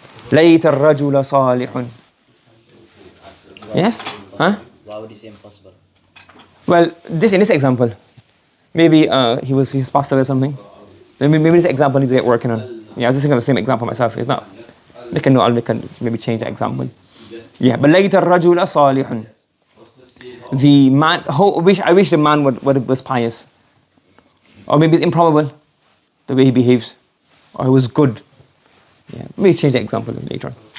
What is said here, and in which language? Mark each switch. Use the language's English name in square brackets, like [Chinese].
[Arabic] لَيْتَ الرَّجُلَ صَالِحٌ. [English] Yes? Huh? Why would you say impossible? Well, in this example, maybe he's passed away or something. Maybe this example needs to get working on. Yeah, I was just thinking of the same example myself. It's not. I'll maybe change the example. Yeah, but [Arabic] لَيْتَ الرَّجُلَ صَالِحٌ. [English] The man, I wish the man was pious. Or maybe it's improbable, the way he behaves. Or he was good. Yeah, maybe change the example later on.